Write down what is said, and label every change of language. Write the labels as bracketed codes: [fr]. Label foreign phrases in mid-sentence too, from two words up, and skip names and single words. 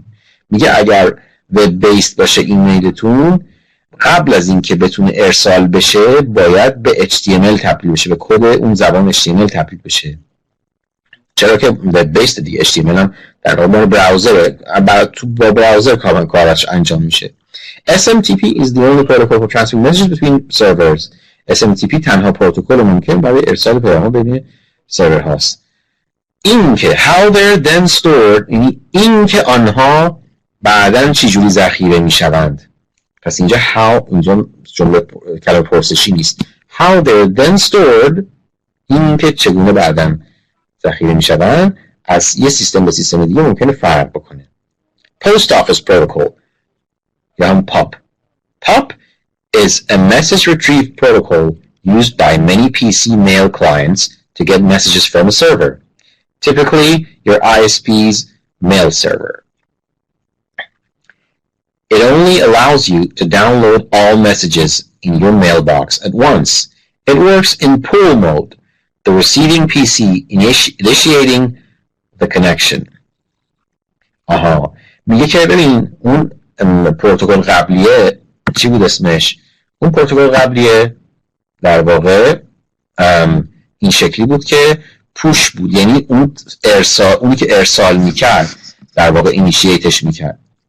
[fa] میگه اگر [en] web based [fa] باشه ایمیلتون، قبل از اینکه بتونه ارسال بشه باید به HTML تبدیل بشه، به کد اون زبان HTML تبدیل بشه. چرا که [en] web based [fa] دیگه HTML هم در واقع براوزر، با براوزر کارش انجام میشه. [en] SMTP is the only protocol for transferring messages between servers. [fa] SMTP تنها پروتکل ممکن برای ارسال پیام بین سرور هاست. این که [en] how they're then stored، [fa] یعنی این که آنها بعداً چجوری ذخیره میشوند. پس اینجا how، اینجا جمله کلمه پرسشی نیست. [en] how they're then stored، [fa] این که چگونه بعداً ذخیره میشوند از یه سیستم به سیستم دیگه ممکنه فرق بکنه. Post Office Protocol یا هم POP. [en] POP is a message retrieve protocol used by many PC mail clients to get messages from a server, typically your ISP's mail server. It only allows you to download all messages in your mailbox at once. It works in pull mode, the receiving PC initiating the connection. [fa] میگه که ببین اون پروتکل قبلیه چی بود اسمش؟ اون پروتکل قبلیه در واقع این شکلی بود که پوش بود، یعنی اون اونی که ارسال میکرد در واقع اینیشییتش میکرد.